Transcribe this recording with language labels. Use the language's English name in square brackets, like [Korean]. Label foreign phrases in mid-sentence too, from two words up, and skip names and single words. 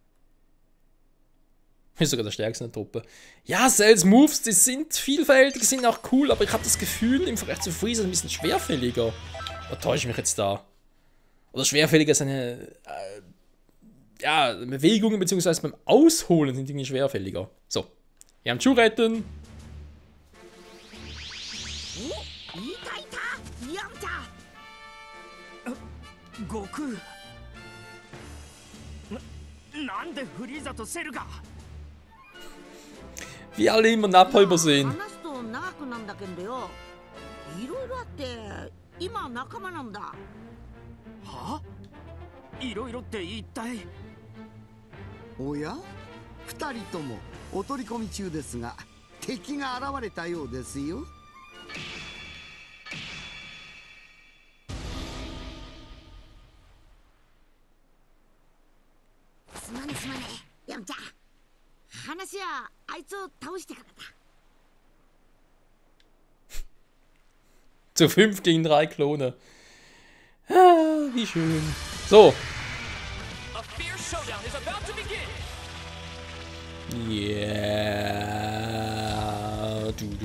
[German] Ist sogar der stärkste in der Truppe. Ja, Cells Moves, die sind vielfältig, sind auch cool, aber ich habe das Gefühl, im Vergleich zu Freezer ein bisschen schwerfälliger. Oder täusche ich mich jetzt da? Oder schwerfälliger seine ja, Bewegungen bzw. beim Ausholen sind irgendwie schwerfälliger. So, wir haben Schuh retten. [Japanese] 悟空なんでフリーザとセルが [German] Wie alle immer Nappa übersehen. [Japanese] 話すと長くなんだけどよ、いろいろあって今仲間なんだ。は？いろいろって一体。おや、2人ともお取り込み中ですが、敵が現れたようですよ。すまねすまね、ヤムちゃん。話はあいつを倒してからだ。 [German] Zu 5 gegen 3 Klone. Ah, wie schön. So. Yeah.